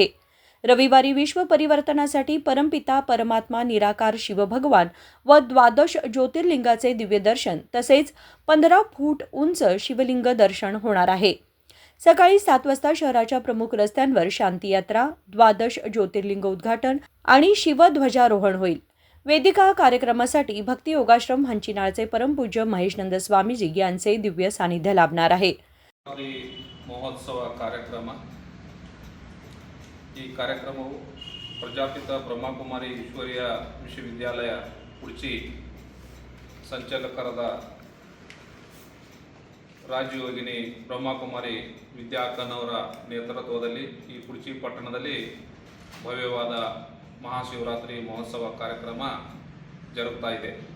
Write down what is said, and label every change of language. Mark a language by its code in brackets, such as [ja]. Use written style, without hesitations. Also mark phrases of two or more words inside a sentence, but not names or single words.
[mr] रविवारी विश्व परिवर्तनासाठी परमपिता परमात्मा निराकार शिवभगवान व 12 ज्योतिर्लिंगाचे दिव्य दर्शन तसेच 15 फूट उंच शिवलिंग दर्शन होणार आहे. सकाळी 7 वाजता शहराच्या प्रमुख रस्त्यांवर शांतीयात्रा, 12 ज्योतिर्लिंग उद्घाटन आणि शिवध्वजारोहण होईल. वेदिका कार्यक्रमासाठी भक्ती योगाश्रम हंचिनाळचे परमपूज्य महेशानंद स्वामीजी यांचे दिव्य सानिध्य लाभणार आहे. [kn] ಮಹೋತ್ಸವ ಕಾರ್ಯಕ್ರಮ ಈ ಕಾರ್ಯಕ್ರಮವು ಪ್ರಜಾಪಿತ ಬ್ರಹ್ಮಕುಮಾರಿ ಈಶ್ವರೀಯ ವಿಶ್ವವಿದ್ಯಾಲಯ ಕುಡ್ಚಿ ಸಂಚಾಲಕರಾದ ರಾಜಯೋಗಿನಿ ಬ್ರಹ್ಮಕುಮಾರಿ ವಿದ್ಯಾ ಅಕ್ಕನವರ ನೇತೃತ್ವದಲ್ಲಿ ಈ ಕುಡ್ಚಿ ಪಟ್ಟಣದಲ್ಲಿ ಭವ್ಯವಾದ ಮಹಾಶಿವರಾತ್ರಿ ಮಹೋತ್ಸವ ಕಾರ್ಯಕ್ರಮ ಜರುಗ್ತಾ ಇದೆ.